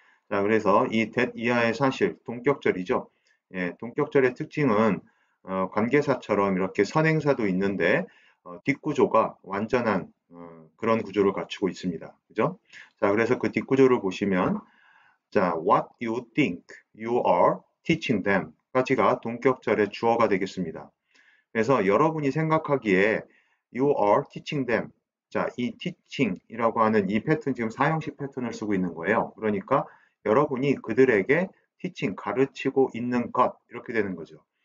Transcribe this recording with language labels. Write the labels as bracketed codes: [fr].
[ko] 자, 그래서 이 that 이하의 사실, 동격절이죠. 예, 동격절의 특징은 관계사처럼 이렇게 선행사도 있는데 뒷구조가 완전한 그런 구조를 갖추고 있습니다. 그죠? 자, 그래서 그 뒷구조를 보시면 자, [en] what you think you are teaching them [ko] 까지가 동격절의 주어가 되겠습니다. 그래서 여러분이 생각하기에 [en] you are teaching them. [ko] 자, 이 teaching이라고 하는 이 패턴 지금 사형식 패턴을 쓰고 있는 거예요. 그러니까 여러분이 그들에게 teaching 가르치고 있는 것 이렇게 되는 거죠.